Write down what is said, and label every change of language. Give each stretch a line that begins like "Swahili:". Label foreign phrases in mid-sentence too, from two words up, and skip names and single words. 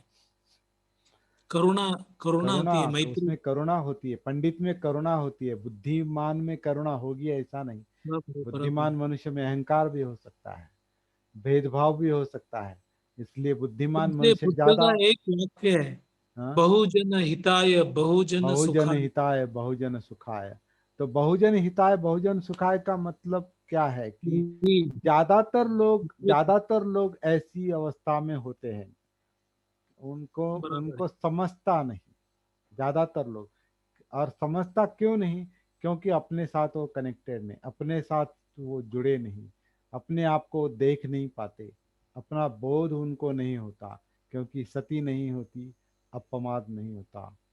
Hindi: है। करुणा करुणा करुणा, होती है, मैत्री। उसमें करुणा होती है, पंडित में करुणा होती है, बुद्धिमान में करुणा होगी ऐसा नहीं। बराबर बराबर। बुद्धिमान मनुष्य में अहंकार भी हो सकता है, भेदभाव भी हो सकता है, इसलिए बुद्धिमान जैसे मनुष्य बुद्ध ज्यादा। का एक वाक्य है, हाँ,
Pali: बहुजन हिताय बहुजन बहुजन सुखाय। हिताय बहुजन सुखाय।
Hindi: तो
Pali: बहुजन हिताय बहुजन सुखाय
Hindi: का मतलब क्या है कि जी, ज्यादातर लोग ऐसी अवस्था में होते हैं, उनको बराबर है। उनको समझता नहीं, ज्यादातर लोग। और समझता क्यों नहीं? क्योंकि अपने साथ वो कनेक्टेड नहीं, अपने साथ वो जुड़े नहीं, अपने आप को देख नहीं पाते, अपना बोध उनको नहीं होता, क्योंकि सती नहीं होती, अपमाद नहीं होता।